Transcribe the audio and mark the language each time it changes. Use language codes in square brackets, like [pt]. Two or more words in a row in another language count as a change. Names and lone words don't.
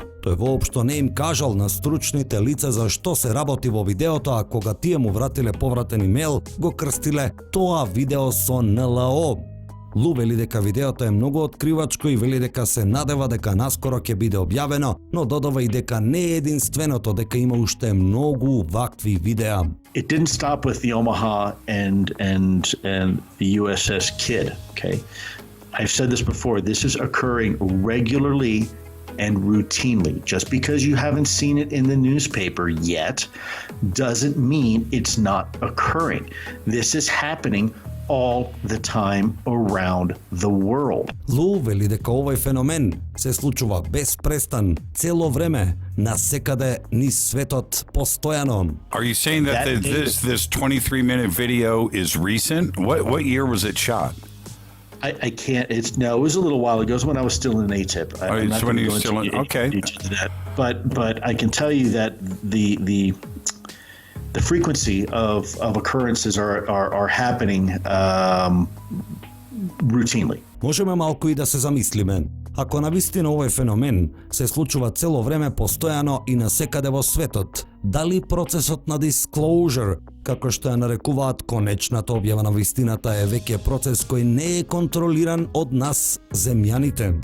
[mk] Тој воопшто не им кажал на стручните лица за што се работи во видеото, а кога тие му вратиле повратен имейл, го крстиле "тоа видео со НЛО". Лу вели дека видеото е многу откривачко и вели дека се надева дека наскоро ќе биде објавено, но додава и дека не е единственото, дека има уште многу вакви видеа. [en] It didn't stop with the Omaha and the USS Kidd, okay? I've said this before, this is occurring regularly and routinely. Just because you haven't seen it in the newspaper yet doesn't mean it's not occurring. This is happening all the time around the world. [mk] Лу вели дека овој феномен се случува без престан, цело време, насекаде низ светот, постојано. [en] Are you saying that this 23-minute video is recent? What year was it shot? I can't. It was a little while ago. It was when I was still in AATIP. I'm not going to go into that. But I can tell you that the frequency of occurrences are happening routinely. [mk] Можеме малку и да се замислиме. Ако навистина овој феномен се случува цело време, постојано и насекаде во светот, дали процесот на disclosure, како што ја нарекуваат конечната објава на вистината, е веќе процес кој не е контролиран од нас, земјаните?